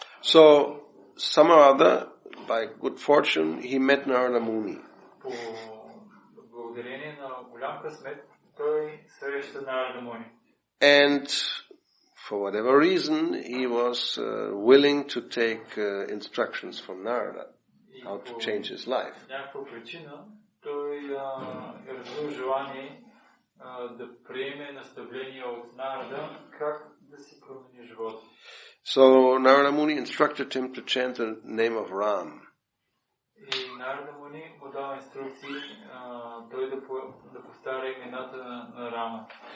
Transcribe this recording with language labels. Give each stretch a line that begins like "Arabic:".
English: So, some or other, by good fortune, he met Narada Muni.
Bulgarian: По благодарение на голям късмет, той среща Нарада Муни.
English: And for whatever reason, he was willing to take instructions from Narada, how to change his life.
Bulgarian: Някаква причина, той е развил желание да приеме наставления от Нарада, как да си промени живота.
English: So Narada Muni instructed him to chant the name of Ram.
Bulgarian: И Нарада Муни му дава инструкции той да повтаря имената на Рама.